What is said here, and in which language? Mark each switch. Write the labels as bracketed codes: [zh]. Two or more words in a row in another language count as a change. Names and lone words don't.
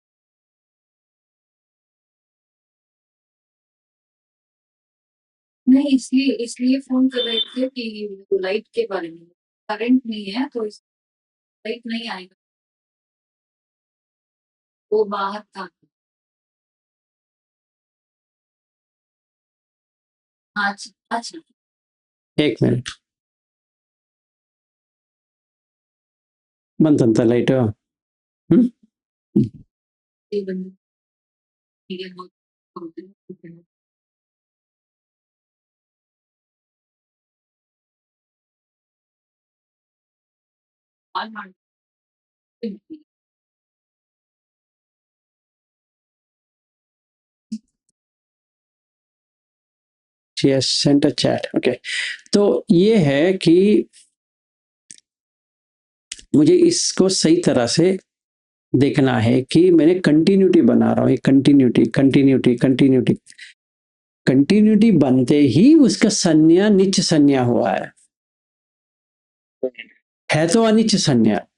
[hi] नहीं, इसलिए इसलिए फोन कर रहे थे कि लाइट के बारे में। करंट नहीं है तो लाइट नहीं आएगा, वो बाहर था। अच्छा अच्छा। 1 मिनट, [kn] ಬಂತಂತ ಲೈಟ್? ಹ್ಮ್ [hi] ये बंद। ठीक है, बहुत और [en] she has sent a chat. [hi] Okay, तो ये है कि मुझे इसको सही तरह से देखना है कि मैंने कंटिन्यूटी बना रहा हूं, कंटिन्यूटी कंटिन्यूटी कंटिन्यूटी कंटिन्यूटी बनते ही उसका संज्ञा निच संज्ञा हुआ है तो अनिच संज्ञा है।